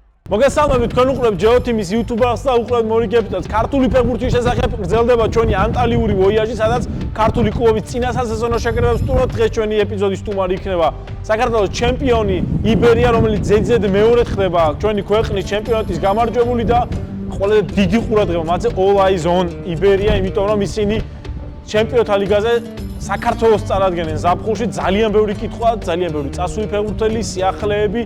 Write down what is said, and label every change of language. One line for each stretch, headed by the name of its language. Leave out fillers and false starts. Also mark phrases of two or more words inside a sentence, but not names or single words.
Georgian: მოგესალმებით, თქვენ უყურებთ GeoTeam-ის YouTube-ს და უყურებთ მორიგებითაც ქართული ფეხბურთის შესახებ გრძელდება ჩვენი ანტალიური ვოიაჟი, სადაც ქართული კლუბების წინა სასეზონო შეკრებებს ვსტუმრობთ. დღეს ჩვენი ეპიზოდის სტუმარი იქნება საქართველოს ჩემპიონი იბერია, რომელიც ზედიზედ მეორედ ხდება ჩვენი ქვეყნის ჩემპიონატის გამარჯვებული და ყველაზე დიდი ყურადღება მათზე
English: all eyes on
Georgian: იბერია, იმიტომ რომ ისინი ჩემპიონთა ლიგაზე საქართველოს წარადგენენ ზაფხულში. ძალიან ბევრი კითხვა, ძალიან ბევრი წასული ფეხბურთელი, სიახლეები.